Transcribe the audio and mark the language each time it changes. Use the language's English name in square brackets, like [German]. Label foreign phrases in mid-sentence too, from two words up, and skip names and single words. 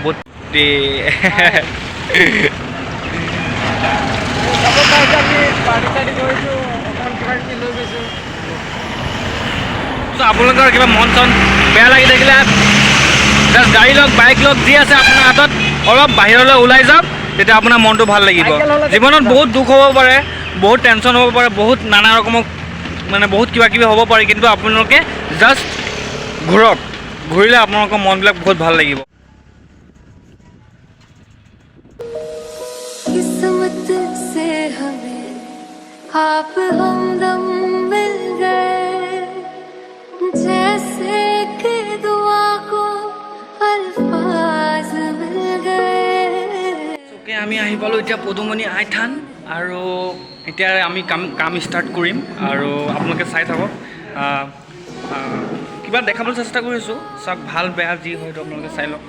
[Assamese] বহুত আপোনালোকৰ কিবা মন চন বেয়া লাগি থাকিলে জাষ্ট গাড়ী লওক, বাইক লওক, যি আছে আপোনাৰ হাতত, অলপ বাহিৰলৈ ওলাই যাওক, তেতিয়া আপোনাৰ মনটো ভাল লাগিব। জীৱনত বহুত দুখ হ'ব পাৰে, বহুত টেনশ্যন হ'ব পাৰে, বহুত নানা ৰকমৰ মানে বহুত কিবা কিবি হ'ব পাৰে, কিন্তু আপোনালোকে জাষ্ট ঘূৰক, ঘূৰিলে আপোনালোকৰ মনবিলাক বহুত ভাল লাগিব। [Hindi] किस्मत से हमें आप हमदम मिल गए, जैसे कि दुआ को अल्फाज मिल गए। [Assamese] ওকে, আমি আহি পালোঁ এতিয়া পদুমণি আই থান, আৰু এতিয়া আমি কাম ষ্টাৰ্ট কৰিম, আৰু আপোনালোকে চাই থাকক। কিবা দেখাবলৈ চেষ্টা কৰিছোঁ, চাওক ভাল বেয়া যি হয়তো আপোনালোকে চাই লওক।